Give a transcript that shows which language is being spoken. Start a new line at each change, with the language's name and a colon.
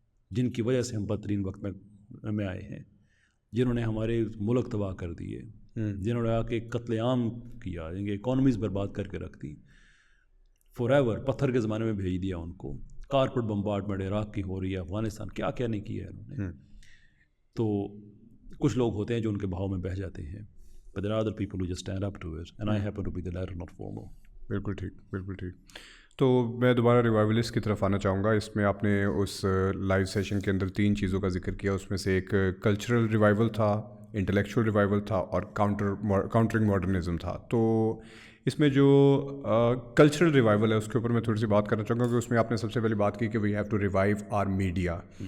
Urdu: جن کی وجہ سے ہم بدترین وقت میں آئے ہیں، جنہوں نے ہمارے ملک تباہ کر دیے، جنہوں نے آ کے قتل عام کیا، جن کی اکانومیز برباد کر کے رکھ دی، فار ایور پتھر کے زمانے میں بھیج دیا ان کو، کارپٹ بمبارڈمنٹ عراق کی ہو رہی ہے، افغانستان کیا کیا نہیں کیا ہے انہوں نے. تو کچھ لوگ ہوتے ہیں جو ان کے بہاؤ میں بہہ جاتے ہیں،
English: but there are other people who just stand up to it and I happen to be the latter, not formal.
Urdu: بالکل ٹھیک، بالکل ٹھیک. تو میں دوبارہ ریوائولسٹ کی طرف آنا چاہوں گا. اس میں آپ نے اس لائیو سیشن کے اندر 3 چیزوں کا ذکر کیا، اس میں سے ایک کلچرل ریوائول تھا، انٹلیکچوئل ریوائول تھا اور کاؤنٹرنگ ماڈرنزم تھا. تو اس میں جو کلچرل ریوائول ہے اس کے اوپر میں تھوڑی سی بات کرنا چاہوں گا کہ اس میں آپ نے سب سے پہلے بات کی کہ
English: We have to revive our media.